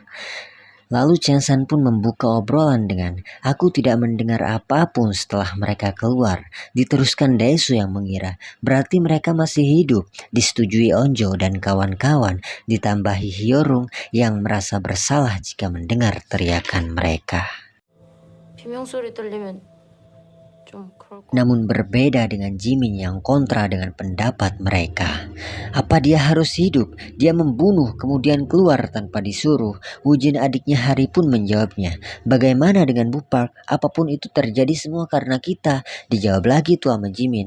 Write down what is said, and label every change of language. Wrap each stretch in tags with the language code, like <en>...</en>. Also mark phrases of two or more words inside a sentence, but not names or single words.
<id>Lalu Chengsan pun membuka obrolan dengan, "Aku tidak mendengar apapun setelah mereka keluar." Diteruskan Daesu yang mengira, berarti mereka masih hidup. Disetujui Onjo dan kawan-kawan, ditambahi Hyorung yang merasa bersalah jika mendengar teriakan mereka.</id> <ko>비명소리 들리면 좀 그럴 것</ko> <id>Namun berbeda dengan Jimin yang kontra dengan pendapat mereka. Apa dia harus hidup? Dia membunuh kemudian keluar tanpa disuruh. Wujin adiknya Hari pun menjawabnya. Bagaimana dengan Bu Park? Apapun itu terjadi semua karena kita. Dijawab lagi tuh sama Jimin.</id>